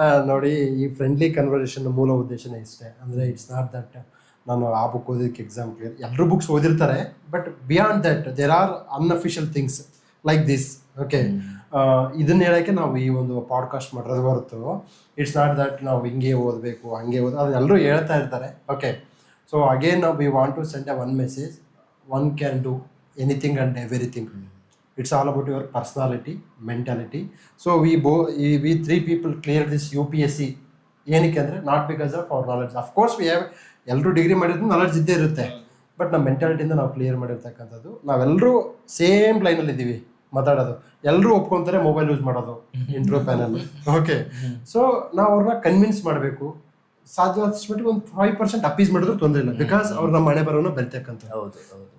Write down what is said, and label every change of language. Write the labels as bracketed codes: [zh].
[kn] ನೋಡಿ, ಈ friendly conversation ಮೂಲ ಉದ್ದೇಶನೇ ಇಷ್ಟೇ. ಅಂದರೆ ಇಟ್ಸ್ ನಾಟ್ ದಟ್ ನಾನು ಆ ಬುಕ್ ಓದೋದಕ್ಕೆ ಎಕ್ಸಾಮ್ ಕ್ಲಿಯರ್, ಎಲ್ಲರೂ ಬುಕ್ಸ್ ಓದಿರ್ತಾರೆ, [en] But beyond that there are unofficial things like this. [kn] Okay, ಇದನ್ನ ಹೇಳೋಕ್ಕೆ ನಾವು ಈ ಒಂದು ಪಾಡ್ಕಾಸ್ಟ್ ಮಾಡೋದು ಹೊರತು ಇಟ್ಸ್ ನಾಟ್ ದಟ್ ನಾವು ಹಿಂಗೆ ಓದಬೇಕು ಹಂಗೆ ಅದನ್ನೆಲ್ಲರೂ ಹೇಳ್ತಾ ಇರ್ತಾರೆ. [en] Okay, so again we want to send one message, one can do anything and everything. It's all about your personality, mentality. So we 3 people cleared this UPSC. [kn] ಏನಕ್ಕೆ ಅಂದರೆ [en] Not because of our knowledge. Of course we have, [kn] ಎಲ್ಲರೂ degree ಮಾಡಿದ್ರು knowledge ಇದ್ದೇ ಇರುತ್ತೆ, but ನಮ್ಮ ಮೆಂಟಾಲಿಟಿಯಿಂದ ನಾವು clear ಮಾಡಿರ್ತಕ್ಕಂಥದ್ದು. ನಾವೆಲ್ಲರೂ ಸೇಮ್ ಲೈನಲ್ಲಿ ಇದ್ದೀವಿ ಮಾತಾಡೋದು, ಎಲ್ಲರೂ ಒಪ್ಕೊತಾರೆ ಮೊಬೈಲ್ ಯೂಸ್ ಮಾಡೋದು ಇಂಟ್ರೋ ಪ್ಯಾನಲ್. ಓಕೆ, ಸೊ ನಾವು ಅವ್ರನ್ನ ಕನ್ವಿನ್ಸ್ ಮಾಡಬೇಕು. ಸಾಧ್ಯವಾದಷ್ಟು ಮಟ್ಟಿಗೆ ಒಂದು 5% ಅಪೀಸ್ ಮಾಡಿದ್ರು ತೊಂದರೆ ಇಲ್ಲ, ಬಿಕಾಸ್ ಅವ್ರು ನಮ್ಮ ಮನೆ ಬರೋನ ಬೆಳಿತಕ್ಕಂಥದ್ದು.